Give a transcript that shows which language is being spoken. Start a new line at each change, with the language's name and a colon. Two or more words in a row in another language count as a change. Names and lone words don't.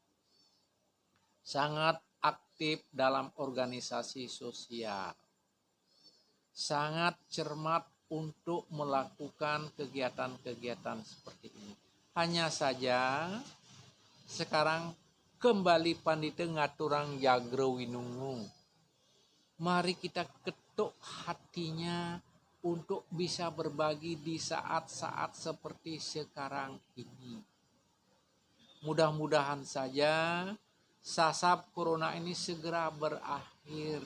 Indonesian: Sangat aktif dalam organisasi sosial. Sangat cermat untuk melakukan kegiatan-kegiatan seperti ini. Hanya saja sekarang kembali Pandita
Balinese: ngaturang jagro winungu.
Indonesian: Mari kita ketuk hatinya untuk bisa berbagi di saat-saat seperti sekarang ini. Mudah-mudahan saja sasab corona ini segera berakhir.